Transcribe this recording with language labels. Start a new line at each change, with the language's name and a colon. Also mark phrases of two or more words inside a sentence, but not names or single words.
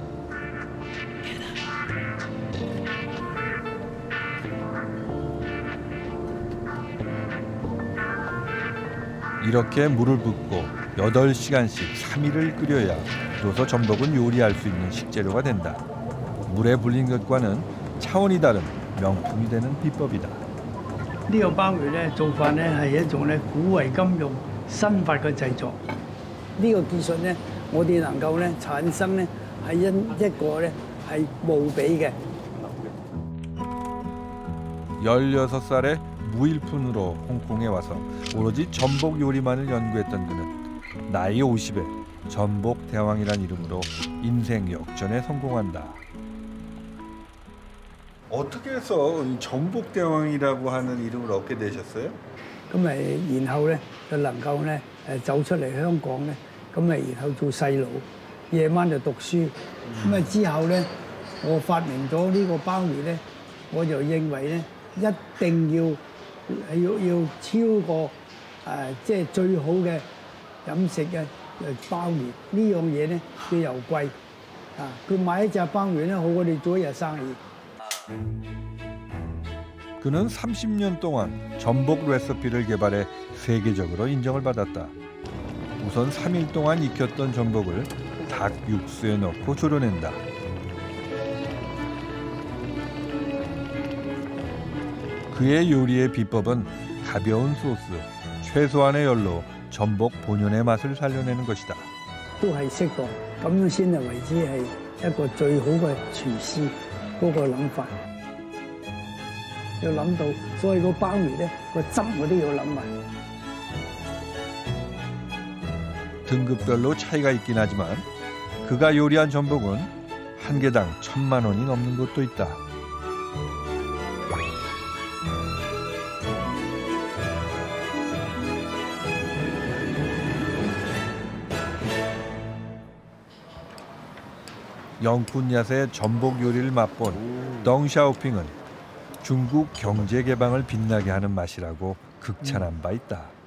Korean: 이렇게 물을 붓고 8시간씩 3일을 끓여야 비로소 전복은 요리할 수 있는 식재료가 된다. 물에 불린 것과는 차원이 다른 명품이 되는 비법이다.
Cantonese: 呢個鮑魚咧做法咧係一種咧古為今用新法嘅製作。呢個技術咧，我哋能夠咧產生咧係一個咧係無比嘅。
Korean: 16살에 무일푼으로 홍콩에 와서 오로지 전복 요리만을 연구했던 그는 나이 50에 전복 대왕이란 이름으로 인생 역전에 성공한다. 어떻게 해서 이 전복 대왕이라고 하는 이름을 얻게 되셨어요?
Cantonese: 咁咪然後咧就能夠咧走出嚟香港咧，咁咪然後做細佬，夜晚就讀書。咁之後咧，我發明咗呢個鮑魚咧，我就認為咧一定要超過即係最好嘅飲食嘅鮑魚。呢樣嘢咧佢又貴啊，佢買一隻鮑魚咧好過你做一日生意。
Korean: 그는 30년 동안 전복 레시피를 개발해 세계적으로 인정을 받았다. 우선 3일 동안 익혔던 전복을 닭 육수에 넣고 졸여낸다. 그의 요리의 비법은 가벼운 소스, 최소한의 열로 전복 본연의 맛을 살려내는 것이다.
Cantonese: 都係適當，咁樣先係為之係一個最好嘅廚師嗰個諗法。要諗到，所以個鮑魚咧個汁我都要諗埋。
Korean: 등급별로 차이가 있긴 하지만 그가 요리한 전복은 한 개당 1,000만 원이 넘는 곳도 있다. 영쿤얏의 전복 요리를 맛본 덩샤오핑은 중국 경제 개방을 빛나게 하는 맛이라고 극찬한 바 있다.